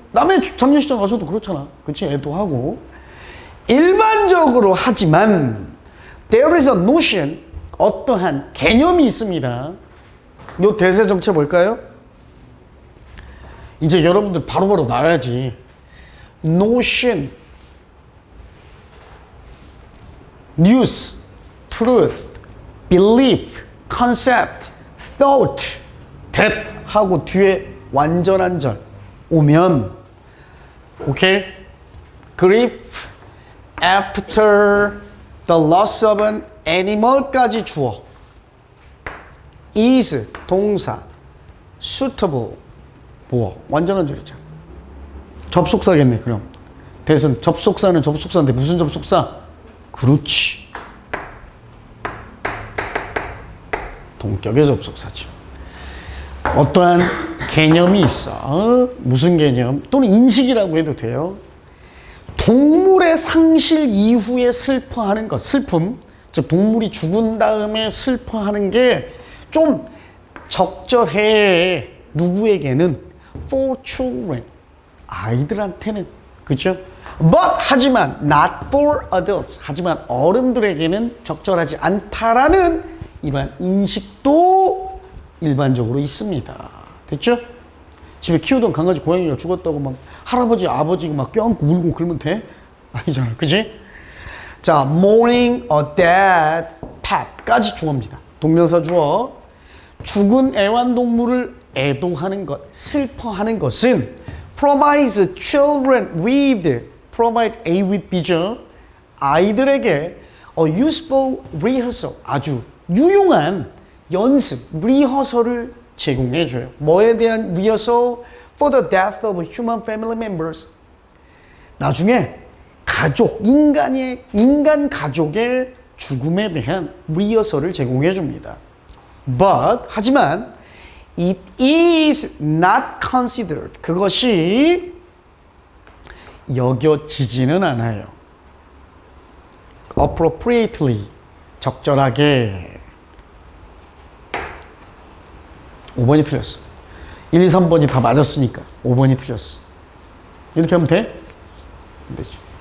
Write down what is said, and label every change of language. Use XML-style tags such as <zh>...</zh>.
<ko>남의 장례식장 가서도 그렇잖아. 그치? 애도하고. 일반적으로 하지만,</ko> <en>there is a notion,</en> <ko>어떠한 개념이 있습니다. 요 대세 정체 뭘까요? 이제 여러분들 바로바로 나와야지. notion, news, truth, belief, concept, thought, that 하고 뒤에 완전한 절 오면 오케이?</ko> <en>grief after the loss of an animal</en> <ko>까지 주어</ko> <en>is</en> <ko>동사</ko> <en>suitable</en> <ko>보어 완전한 절이죠. 접속사겠네. 그럼 대선 접속사는 접속사인데 무슨 접속사? 그렇지. 동격의 접속사죠. 어떠한 개념이 있어. 무슨 개념? 또는 인식이라고 해도 돼요. 동물의 상실 이후에 슬퍼하는 것, 슬픔. 즉 동물이 죽은 다음에 슬퍼하는 게 좀 적절해. 누구에게는?</ko> <en>For children.</en> <ko>아이들한테는. 그렇죠?</ko> <en>But</en> <ko>하지만</ko> <en>not for adults.</en> <ko>하지만 어른들에게는 적절하지 않다라는 이러한 인식도 일반적으로 있습니다. 됐죠? 집에 키우던 강아지 고양이가 죽었다고 막 할아버지 아버지가 막 껴안고 울고 그러면 돼? 아니잖아. 그치? 자,</ko> <en>mourning a dead pet</en> <ko>까지 주어입니다. 동명사 주어. 죽은 애완동물을 애도하는 것, 슬퍼하는 것은</ko> <en>provides children with, provide A with B</en> <ko>죠. 아이들에게</ko> <en>a useful rehearsal,</en> <ko>아주 유용한 연습, 리허설을 제공해줘요. 뭐에 대한 rehearsal?</ko> <en>For the death of human family members.</en> <ko>나중에 가족, 인간 가족의 죽음에 대한 리허설을 제공해줍니다.</ko> <en>But,</en> <ko>하지만</ko> <en>it is not considered.</en> <ko>그것이 여겨지지는 않아요. appropriately, 적절하게. 5번이 틀렸어. 1, 2, 3번이 다 맞았으니까 5번이 틀렸어. 이렇게 하면 돼? 안 되지.</ko>